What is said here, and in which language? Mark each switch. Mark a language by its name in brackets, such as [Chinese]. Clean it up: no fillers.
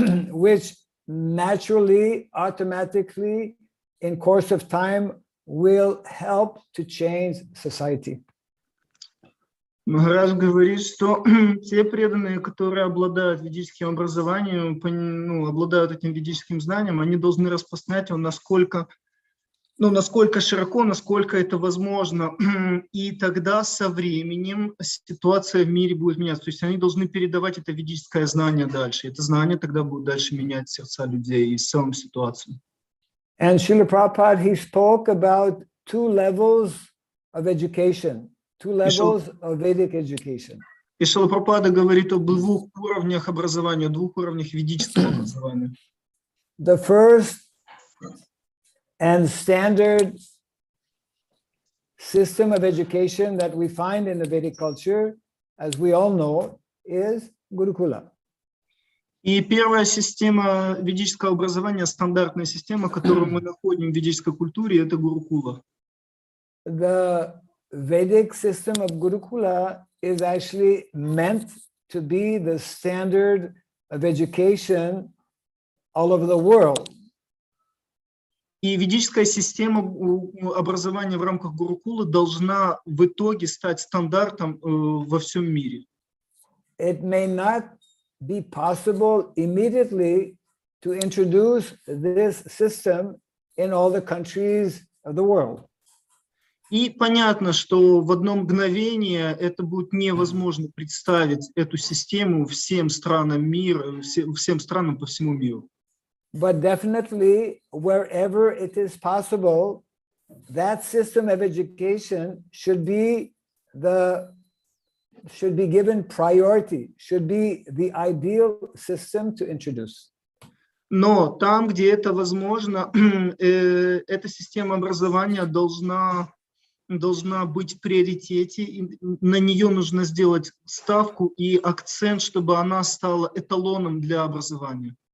[English] which naturally, automatically, in course of time, will help to change society. [Russian] Махарадж говорит, что те преданные, которые обладают ведическим образованием, обладают этим ведическим знанием, они должны распознать его насколько широко, насколько это возможно. И тогда со временем ситуация в мире будет меняться. То есть они должны передавать это ведическое знание дальше. Это знание тогда будет дальше менять сердца людей и саму ситуацию. [English] And Srila Prabhupada, he spoke about two levels of education. Two levels of Vedic education. [Russian] И Шрила Прабхупада говорит об двух уровнях образования, двух уровнях ведического образования. [English] The first and standard system of education that we find in the Vedic culture, as we all know, is Gurukula. [Russian] И первая система ведического образования, стандартная система, которую мы находим в ведической культуре, это Гурукула. [English] The Vedic system of Gurukula is actually meant to be the standard of education all over the world. [Russian] И ведическая система образования в рамках Гурукулы должна в итоге стать стандартом во всем мире. [English] It may not be possible immediately to introduce this system in all the countries of the world. [Russian] И понятно, что в одно мгновение это будет невозможно представить эту систему всем странам мира, всем странам по всему миру. [English] But definitely, wherever it is possible, that system of education should be given priority, should be the ideal system to introduce. [Russian] Но там, где это возможно, эта система образования должна быть в приоритете, и на нее нужно сделать ставку и акцент, чтобы она стала эталоном для образования.